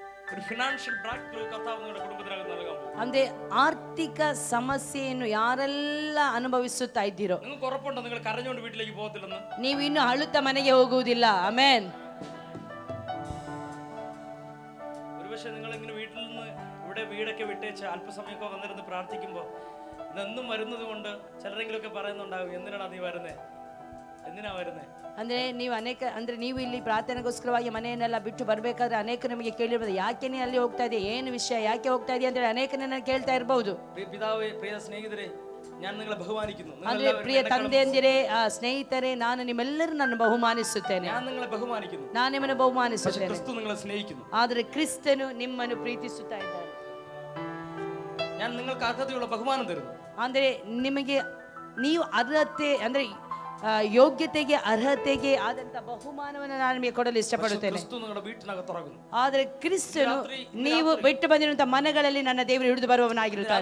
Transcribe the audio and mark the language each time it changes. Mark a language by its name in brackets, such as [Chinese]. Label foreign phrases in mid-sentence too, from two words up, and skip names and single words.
[Malayalam] ഒരു [English] financial break through [Malayalam] കർത്താവ് നിങ്ങളുടെ കുടുംബത്തിനകത്ത് നൽകാൻ പോകും. [Kannada] ಅಂದ್ರೆ ಆರ್ಥಿಕ ಸಮಸ್ಯೆಯನ್ನು ಯಾರೆಲ್ಲ ಅನುಭವಿಸುತ್ತಾ ಇದ್ದೀರೋ [Malayalam] നിങ്ങൾക്ക് ഉറപ്പുണ്ടോ നിങ്ങൾ കരഞ്ഞുകൊണ്ട് വീട്ടിലേക്ക് പോകത്തില്ലെന്ന്? [Kannada] ನೀವು ಇನ್ನು ಅಳುತ್ತಾ ಮನೆಗೆ ಹೋಗುವುದಿಲ್ಲ. ಆಮೆನ್. [Malayalam] ഒരുപക്ഷെ നിങ്ങൾ ഇങ്ങനെ വീട്ടിൽ നിന്ന് ഇവിടെ വീടൊക്കെ വിട്ടേച്ച് അല്പസമയമൊക്കെ വന്നിരുന്ന് പ്രാർത്ഥിക്കുമ്പോൾ ഇതെന്നും വരുന്നത് കൊണ്ട് ചിലരെങ്കിലുമൊക്കെ പറയുന്നുണ്ടാകും, എന്തിനാണ് നീ വരുന്നേ, എന്തിനാ വരുന്നേ? [Kannada] ಅಂದ್ರೆ ನೀವು ಇಲ್ಲಿ ಪ್ರಾರ್ಥನೆಗೋಸ್ಕರವಾಗಿ ಮನೆಯನ್ನೆಲ್ಲ ಬಿಟ್ಟು ಬರ್ಬೇಕಾದ್ರೆ ಅನೇಕ ನಮಗೆ ಕೇಳಿರ್ಬೋದು, ಯಾಕೆ ನೀ ಅಲ್ಲಿ ಹೋಗ್ತಾ ಇದೆ, ಏನು ವಿಷಯ, ಯಾಕೆ ಹೋಗ್ತಾ ಇದೆಯಾ ಅಂತ ಅನೇಕ ನನ್ನ ಕೇಳ್ತಾ ಇರಬಹುದು. [Malayalam] പ്രിയ പിതാവേ, പ്രിയ സ്നേഹിതരെ, ഞാൻ നിങ്ങളെ ബഹുമാനിക്കുന്നു. [Kannada] ಅಂದ್ರೆ ಪ್ರಿಯ ತಂದೆಯಂದಿರೇ, ಸ್ನೇಹಿತರೆ, ನಾನು ನಿಮ್ಮೆಲ್ಲರೂ ನನ್ನ ಬಹುಮಾನಿಸುತ್ತೇನೆ. [Malayalam] ഞാൻ നിങ്ങളെ ബഹുമാനിക്കുന്നു. [Kannada] ನಾನು ನಿಮ್ಮನ್ನು [Malayalam] പക്ഷേ [Kannada] ಬಹುಮಾನಿಸುತ್ತೇನೆ. [Malayalam] ക്രിസ്തു നിങ്ങളെ സ്നേഹിക്കുന്നു. [Kannada] ಆದರೆ ಕ್ರಿಸ್ತನು ನಿಮ್ಮನ್ನು ಪ್ರೀತಿಸುತ್ತಾ ಇದ್ದಾನೆ. [Malayalam] ഞാൻ നിങ്ങൾക്ക് അർഹതയുള്ള ബഹുമാനം തരുന്നു. [Kannada] ಅಂದ್ರೆ ನಿಮಗೆ ನೀವು ಅರ್ಹತೆ ಅಂದ್ರೆ ಯೋಗ್ಯತೆಗೆ ಅರ್ಹತೆಗೆ ಆದಂತ ಬಹುಮಾನವನ್ನು ನಾನು ನಿಮಗೆ ಕೊಡಲು ಇಷ್ಟಪಡುತ್ತೇನೆ. [Malayalam] ക്രിസ്തു നിങ്ങളുടെ വീട്ടിനകത്ത് ഇറങ്ങുന്നു. [Kannada] ಆದರೆ ಕ್ರಿಸ್ತನು ನೀವು ಬಿಟ್ಟು ಬಂದಿರುವಂತಹ ಮನೆಗಳಲ್ಲಿ ನನ್ನ ದೇವರು ಹಿಡಿದು ಬರುವವನಾಗಿರುತ್ತಾನೆ.